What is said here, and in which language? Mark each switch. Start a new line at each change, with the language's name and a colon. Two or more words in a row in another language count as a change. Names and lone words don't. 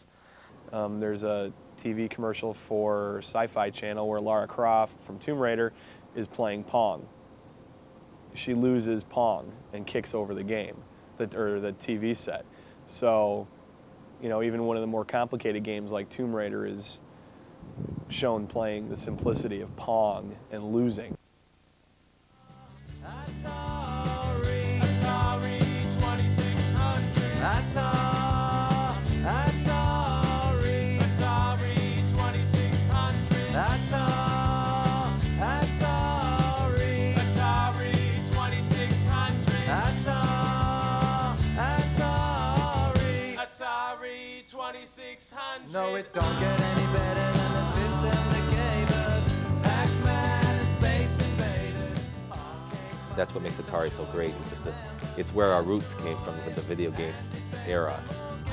English: There's a TV commercial for Sci-Fi Channel where Lara Croft from Tomb Raider is playing Pong. She loses Pong and kicks over the game, or the TV set. So, even one of the more complicated games like Tomb Raider is shown playing the simplicity of Pong and losing. Atari, Atari 2600. Atari, Atari 2600. Atari 2600. Atari 2600. No, it don't get any better than the system that gave us Pac-Man and Space Invaders. That's what makes Atari so great. It's where our roots came from, the video game era.